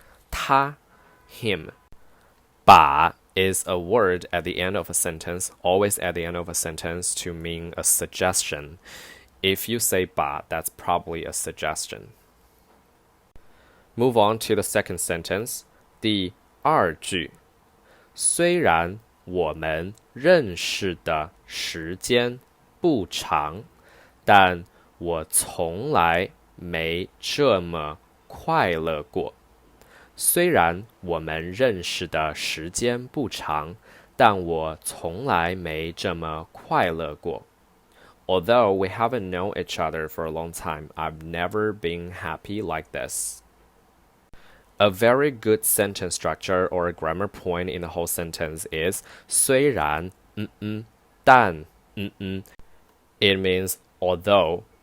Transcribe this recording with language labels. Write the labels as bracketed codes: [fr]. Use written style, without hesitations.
[en] 他 him. 把 is a word at the end of a sentence, always at the end of a sentence to mean a suggestion. If you say 把, that's probably a suggestion. Move on to the second sentence. [zh] 第二句虽然我们认识的时间不长，但我从来没这么快乐过。虽然我们认识的时间不长，但我从来没这么快乐过。 [en] Although we haven't known each other for a long time, I've never been happy like this. A very good sentence structure or a grammar point in the whole sentence is 虽然但It means although.